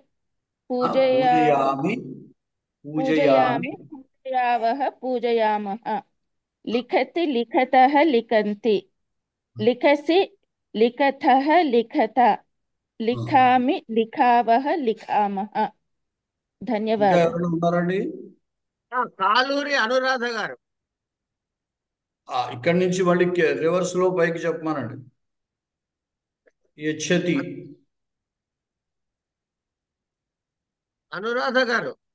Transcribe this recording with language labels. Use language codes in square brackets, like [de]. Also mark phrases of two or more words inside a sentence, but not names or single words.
[sa] पूजयामि पूजयामि पूजयावः पूजयामः लिखति लिखतः लिखन्ति लिखसि लिखतः लिखत लिखामि लिखावः लिखामः ధన్యవాదాలు. [te] ఎవరైనా ఉన్నారండి? కాలూరి అనురాధ గారు. ఇక్కడి నుంచి మళ్ళీ రివర్స్ లో పైకి చెప్పమానండి. యచ్చతి. అనురాధ గారు